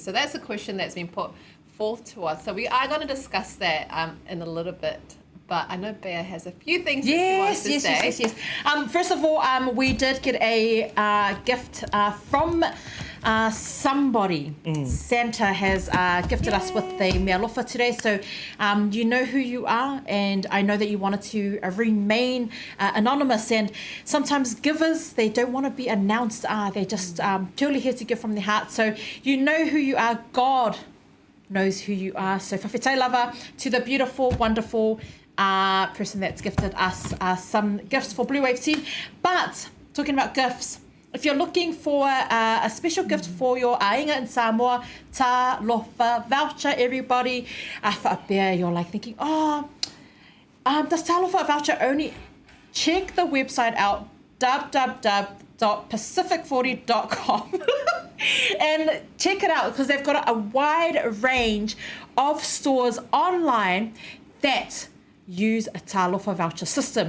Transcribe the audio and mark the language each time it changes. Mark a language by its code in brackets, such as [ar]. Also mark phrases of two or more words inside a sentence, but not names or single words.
[en] So that's a question that's been put forth to us. So we are going to discuss that in a little bit. But I know Bea has a few things that she wants to say. Yes. First of all, we did get a gift from somebody. Santa has gifted us with the [sm] mea alofa [en] today. So you know who you are, and I know that you wanted to remain anonymous. And sometimes givers, they don't want to be announced. They're just purely here to give from their heart. So you know who you are. God knows who you are. So [sm] whawhetai lava [en] to the beautiful, wonderful person that's gifted us some gifts for Bluwave team. But talking about gifts, if you're looking for a special gift for your ainga in Samoa, ta lofa voucher, everybody, whaapea, you're like thinking, does ta lofa voucher only? Check the website out, www.pacific40.com and check it out, because they've got a wide range of stores online that use a talofa voucher system.